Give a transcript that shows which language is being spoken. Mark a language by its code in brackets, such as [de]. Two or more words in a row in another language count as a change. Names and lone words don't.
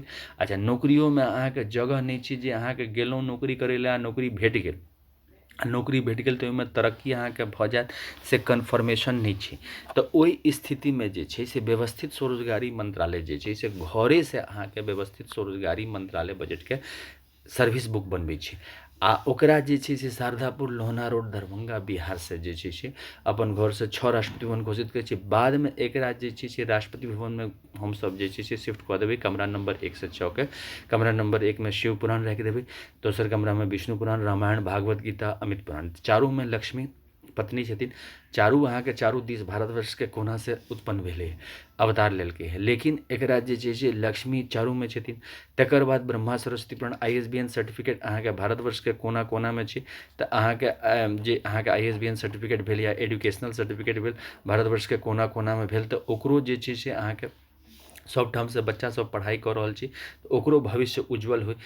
[mai] अच्छा नौकरियोमे अहाँके जगह नहि छै जे अहाँके गेलहुँ नौकरी करै लए आ नौकरी भेट गेल आ नौकरी भेट गेल तऽ ओहिमे तरक्की अहाँके भऽ जायत से कन्फर्मेशन नहि छै। तऽ ओहि स्थितिमे जे छै से व्यवस्थित स्वरोजगारी मंत्रालय जे छै से घरेसँ अहाँके व्यवस्थित स्वरोजगारी मंत्रालय बजटके [en] service book [mai] बनबै छै आ ओकरा जे छै से शारदापुर लोहना रोड दरभंगा बिहारसँ जे छै से अपन घरसँ 6 राष्ट्रपति भवन घोषित करै छै। बादमे एकरा जे छै से राष्ट्रपति भवनमे हमसब जे छै से शिफ्ट कऽ देबै। कमरा नंबर 1 से 6 के, कमरा नंबर 1 में शिव पुराण राखि देबै, दोसर कमरा में विष्णु पुराण, रामायण, भागवत गीता, अमित पुराण, चारों में लक्ष्मी पत्नी छथिन, चारू अहाँके चारू दिस भारतवर्ष के कोना से उत्पन्न भेलै, अवतार लेलकै है। लेकिन एकरा जे छै से लक्ष्मी चारूमे छथिन। तकर बाद ब्रह्मा सरस्वती पुराण [en] ISBN certificate [mai] अहाँके भारतवर्ष के कोना कोनामे छै। तऽ अहाँके जे अहाँके [en] ISBN certificate [mai] भेल या [en] educational certificate [mai] भेल भारतवर्ष के कोना कोनामे भेल, तऽ ओकरो जे छै से अहाँके सब ठामसँ बच्चा सब पढ़ाइ कऽ रहल छी, तऽ ओकरो भविष्य उज्जवल होइ।